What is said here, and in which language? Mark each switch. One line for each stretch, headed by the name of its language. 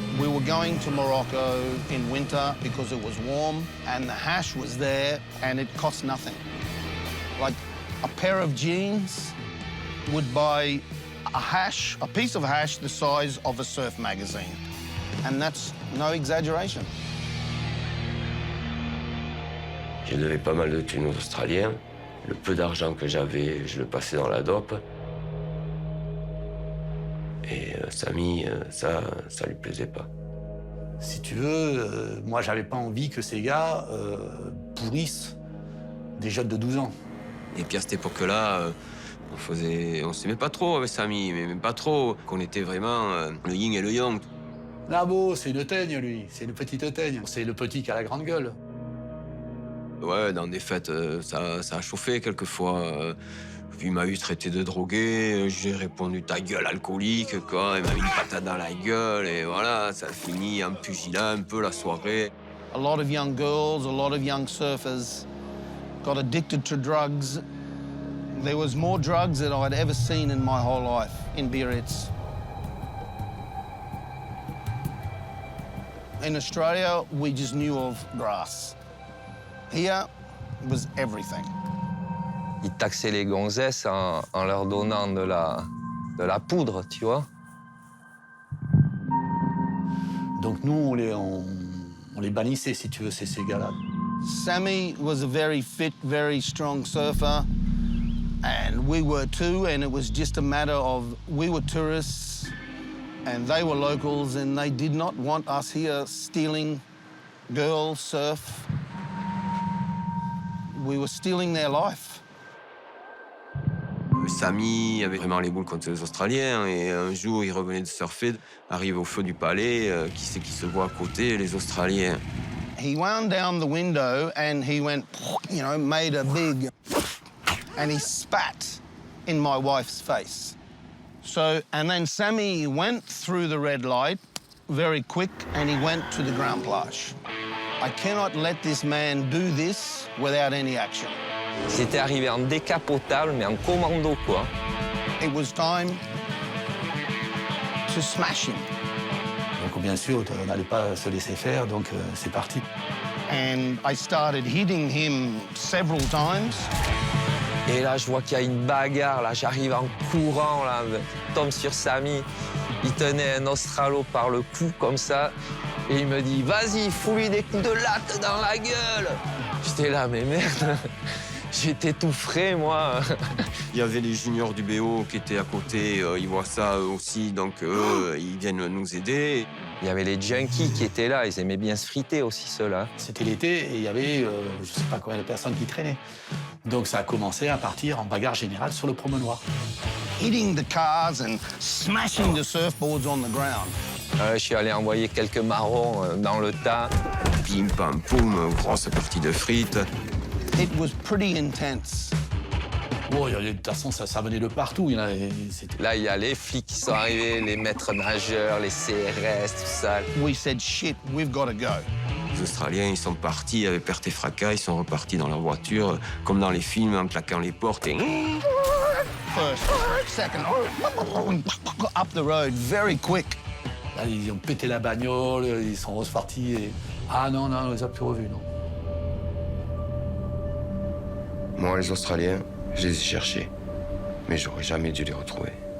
English: We were going to Morocco in winter because it was warm and the hash was there and it cost nothing. Like a pair of jeans would buy a piece of hash the size of a surf magazine. And that's no exaggeration.
French: Je devais pas mal de thunes aux Australiens. Le peu d'argent que j'avais, je le passais dans la dope. Et Samy, ça lui plaisait pas. Si tu veux, moi, j'avais pas envie que ces gars pourrissent des jeunes de 12 ans. Et puis à cette époque-là, on s'aimait pas trop avec Samy, mais même pas trop. Qu'on était vraiment le yin et le yang. Nabo, c'est une teigne, lui. C'est une petite teigne. C'est le petit qui a la grande gueule. Ouais, dans des fêtes, ça a chauffé quelquefois. Il m'a eu traité de drogué, j'ai répondu ta gueule alcoolique, quoi. Il m'a mis une patate dans la gueule, et voilà, ça a fini en pugilat un peu la soirée.
English: A lot of young girls, a lot of young surfers got addicted to drugs. There was more drugs than I'd ever seen in my whole life in Biarritz. In Australia, we just knew of grass. Here was everything.
French: Ils taxaient les gonzesses en leur donnant de la poudre, tu vois. Donc nous, on les bannissait, si tu veux, ces gars-là.
English: Sammy was a very fit, very strong surfer, and we were too, and it was just a matter of we were tourists and they were locals, and they did not want us here stealing girls, surf. We were stealing their life.
French: Sammy avait vraiment les boules contre les Australiens et un jour, il revenait de surfer, arrive au feu du palais, qui c'est qui se voit à côté? Les Australiens.
English: He wound down the window and he went, you know, made a big, and he spat in my wife's face. So, and then Sammy went through the red light very quick and he went to the Grand Plage. I cannot let this man do this without any action.
French: C'était arrivé en décapotable, mais en commando, quoi.
English: It was time to smash him.
French: Donc bien sûr, on n'allait pas se laisser faire, donc c'est parti.
English: And I started hitting him several times.
French: Et là, je vois qu'il y a une bagarre, là, j'arrive en courant, là, je tombe sur Sammy. Il tenait un Australo par le cou, comme ça, et il me dit « Vas-y, fous-lui des coups de latte dans la gueule !» J'étais là, mais merde, j'étais tout frais, moi. Il y avait les juniors du BO qui étaient à côté, ils voient ça eux aussi, donc eux, ils viennent nous aider. Il y avait les junkies qui étaient là, ils aimaient bien se friter aussi, ceux-là. C'était l'été et il y avait, je sais pas combien de personnes qui traînaient. Donc ça a commencé à partir en bagarre générale sur le promenoir.
English: Hitting the cars and smashing the surfboards on the ground.
French: Je suis allé envoyer quelques marrons dans le tas. Pim, pam, poum, grosse partie de frites.
English: It was pretty intense.
French: Bon, de toute façon, ça venait de partout. Là, il y a les flics qui sont arrivés, les maîtres nageurs, les CRS, tout ça.
English: We said, shit, we've got to go.
French: Les Australiens, ils sont partis avec perte et fracas, ils sont repartis dans leur voiture, comme dans les films, en claquant les portes et...
English: First, second, up the road, very quick.
French: Là, ils ont pété la bagnole, ils sont repartis et... Ah non, on les a plus revus, non. Moi, les Australiens, je les ai cherchés, mais j'aurais jamais dû les retrouver.